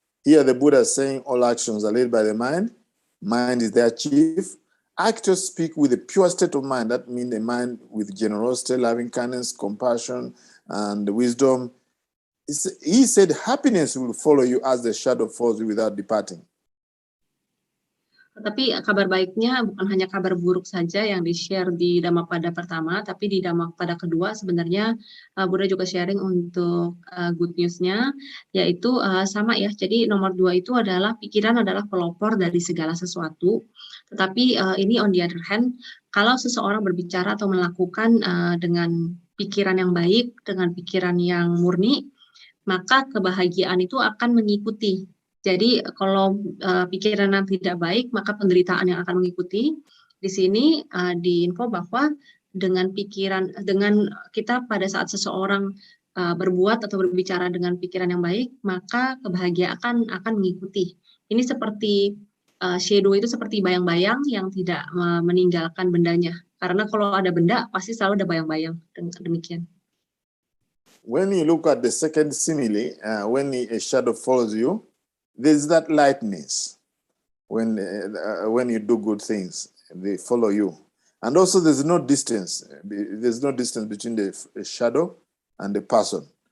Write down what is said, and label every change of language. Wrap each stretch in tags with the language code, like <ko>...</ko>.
<en>Here the Buddha is saying all actions are led by the mind. Mind is their chief. Actors speak with a pure state of mind. That means a mind with generosity, loving kindness, compassion, and wisdom. He said happiness will follow you as the shadow follows you without departing.</en> <id>Tapi kabar baiknya bukan hanya kabar buruk saja yang di-share di Dhammapada pertama, tapi di Dhammapada kedua sebenarnya Buddha juga sharing untuk good news-nya, yaitu sama ya. Jadi nomor 2 itu adalah pikiran adalah pelopor dari segala sesuatu. Tetapi ini</id> <en>on the other hand,</en> <id>kalau seseorang berbicara atau melakukan dengan pikiran yang baik, dengan pikiran yang murni, maka kebahagiaan itu akan mengikuti. Jadi kalau pikiran yang tidak baik, maka penderitaan yang akan mengikuti. Di sini diinfo bahwa dengan kita pada saat seseorang berbuat atau berbicara dengan pikiran yang baik, maka kebahagiaan akan mengikuti. Ini seperti shadow itu seperti bayang-bayang yang tidak meninggalkan bendanya. Karena kalau ada benda, pasti selalu ada bayang-bayang. Demikian.</id> <en>When you look at the second simile, when a shadow follows you, there's that lightness. When you do good things, they follow you. And also there's no distance. There's no distance between the shadow and the person.</en>